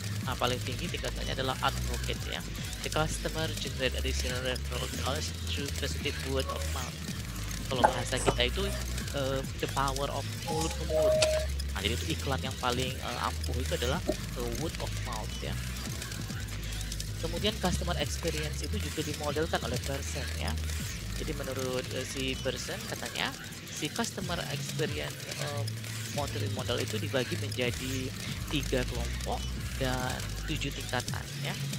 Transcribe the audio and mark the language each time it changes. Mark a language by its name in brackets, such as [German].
[Indonesian] Nah, paling tinggi tingkatannya adalah advocate ya. [English] The customer generate additional referral dollars through positive word of mouth. [Indonesian] Kalau bahasa kita itu [English] the power of [Indonesian] mulut ke mulut. Nah, jadi itu iklan yang paling ampuh itu adalah word of mouth ya. Kemudian customer experience itu juga dimodelkan oleh person ya. Jadi menurut si person katanya si customer experience model itu dibagi menjadi 3 kelompok dan 7 tingkatan ya.